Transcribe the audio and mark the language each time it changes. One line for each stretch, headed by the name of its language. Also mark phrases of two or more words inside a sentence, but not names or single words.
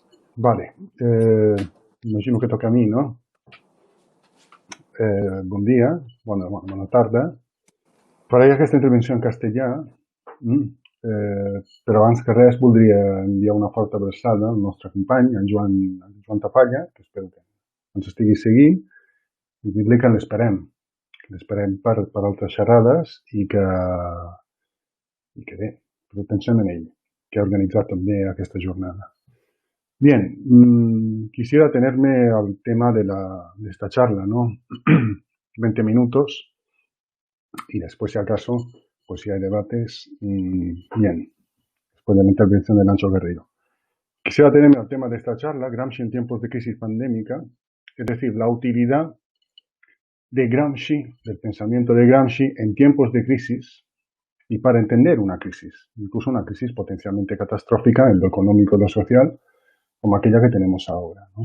Italian: Vale, immagino che tocca a me, no?
Catalan: Bon dia, bona tarda. Faré aquesta intervenció en castellà, mm, però abans que res voldria enviar una forta abraçada al nostre company, en Joan Tapalla, que espero que ens estigui seguint, i dir-li que l'esperem per altres xerrades i que bé, que pensem en ell, que ha organitzat també aquesta jornada.
Spanish: Bien, quisiera atenerme al tema de esta charla, ¿no? 20 minutos y después, si acaso, pues si hay debates, bien, después de la intervención de Nacho Guerrero. Quisiera atenerme al tema de esta charla, Gramsci en tiempos de crisis pandémica, es decir, la utilidad de Gramsci, del pensamiento de Gramsci en tiempos de crisis y para entender una crisis, incluso una crisis potencialmente catastrófica en lo económico y lo social, como aquella que tenemos ahora, ¿no?